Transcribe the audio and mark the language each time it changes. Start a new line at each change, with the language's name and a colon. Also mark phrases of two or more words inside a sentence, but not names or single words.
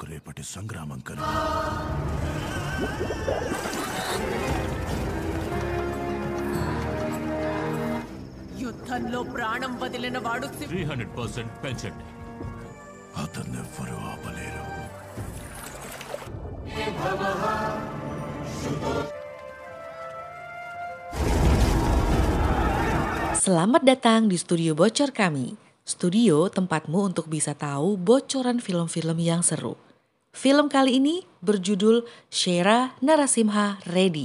Telugu: రేపటి సంగ్రామం కనుక యుద్ధంలో ప్రాణం వదిలిన వాడు 300% పెంచండి. అతన్నెవ్వరూ ఆపలేరు.
Indonesian: Selamat datang di studio bocor kami. Studio tempatmu untuk bisa tahu bocoran film-film yang seru. Film kali ini berjudul Shera Narasimha Reddy.